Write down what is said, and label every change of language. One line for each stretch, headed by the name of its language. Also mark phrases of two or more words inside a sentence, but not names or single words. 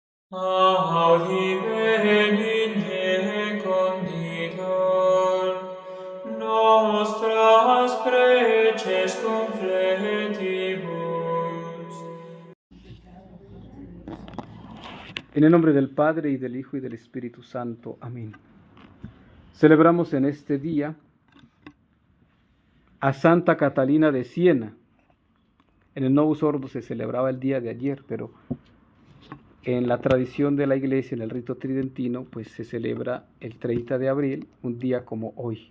Latin: Audi benigne conditor, nostras preces confletibus.
Spanish: En el nombre del Padre, y del Hijo, y del Espíritu Santo. Amén. Celebramos en este día a Santa Catalina de Siena. En el
Latin: Novus Ordo
Spanish: se celebraba el día de ayer, pero en la tradición de la Iglesia, en el rito tridentino, pues se celebra el 30 de abril, un día como hoy.